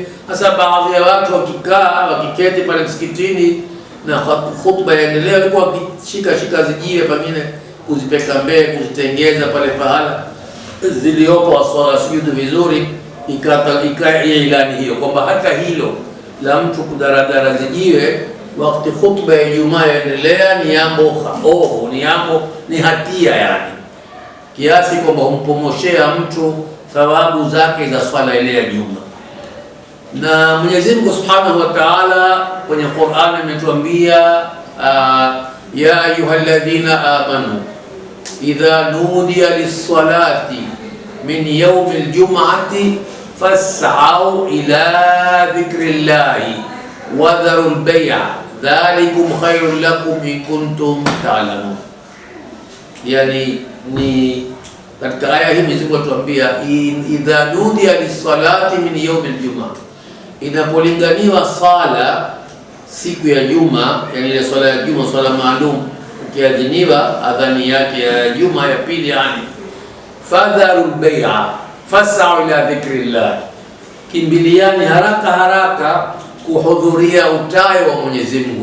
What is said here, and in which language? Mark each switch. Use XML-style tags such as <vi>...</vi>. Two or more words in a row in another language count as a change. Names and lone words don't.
<sw>Hasa baadhi ya watu wakikaa wakiketi pale msikitini na khutba yaendelea, walikuwa wakishika zijiwe, pengine kuzipeka mbele, kuzitengeza pale pahala ziliopo swala sujudu vizuri, ikawa ilani hiyo kwamba hata hilo la mtu kudaradara zijiwe wakati khutba ya Ijumaa yaendelea ni jambo ovu, ni hatia, yani kiasi kwamba humpomoshea mtu thawabu zake za swala ile ya Juma. Na Mwenyezi Mungu</sw> <ar>سبحانه وتعالى</ar> <sw>kwenye Qur'an ametuambia</sw> <ar>يا أيها الذين آمنوا إذا نودي للصلاة من يوم الجمعة فاسعوا إلى ذكر الله وذروا البيع ذلكم خير لكم إن كنتم تعلمون.</ar> <sw>Yani ni katika aya hii Mwenyezi Mungu atuambia</sw> <ar>إذا نودي للصلاة من يوم الجمعة,</ar> <sw>inapolinganiwa sala siku ya Juma, yani ile swala ya Juma, swala maalum, ukiadhiniwa adhani yake ya Juma ya pili, yani</sw> <ar>فذروا البيع فاسعوا إلى ذكر الله,</ar> <sw>kimbiliani haraka kuhudhuria utayo wa Mwenyezi Mungu.</sw>